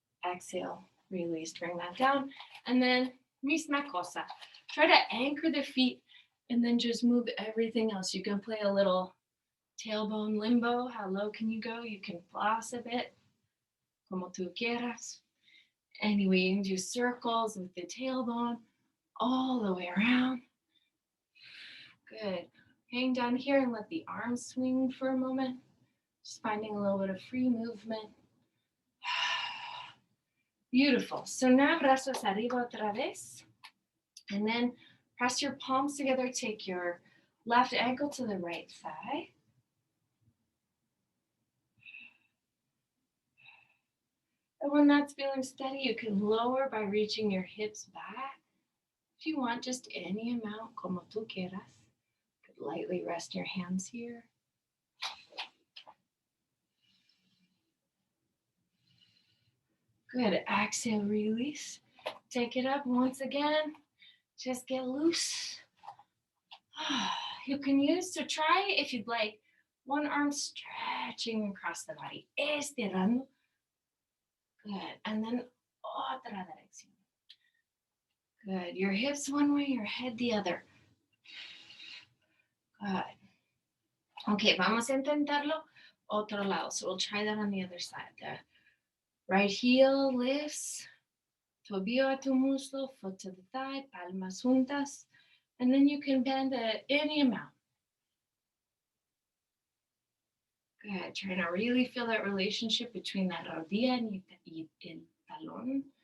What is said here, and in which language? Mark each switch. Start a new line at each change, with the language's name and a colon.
English: Exhale, release, bring that down. And then
Spanish: misma cosa.
English: Try to anchor the feet and then just move everything else. You can play a little tailbone limbo. How low can you go? You can floss a bit,
Spanish: como tú quieras.
English: Anyway, you can do circles with the tailbone all the way around. Good. Hang down here and let the arms swing for a moment. Just finding a little bit of free movement. Beautiful. So now brazos arriba otra vez. And then press your palms together. Take your left ankle to the right thigh. And when that's feeling steady, you can lower by reaching your hips back. If you want, just any amount,
Spanish: como tú quieras.
English: You could lightly rest your hands here. Good. Exhale, release. Take it up once again. Just get loose. You can use to try if you'd like. One arm stretching across the body.
Spanish: Estirando.
English: Good. And then
Spanish: otra dirección.
English: Good. Your hips one way, your head the other. Good.
Spanish: Okay, vamos a intentarlo otro lado.
English: So we'll try that on the other side. The right heel lifts.
Spanish: Tobillo a tu muslo,
English: foot to the thigh,
Spanish: palmas juntas.
English: And then you can bend at any amount. Good. Trying to really feel that relationship between that rodilla and
Spanish: el talón.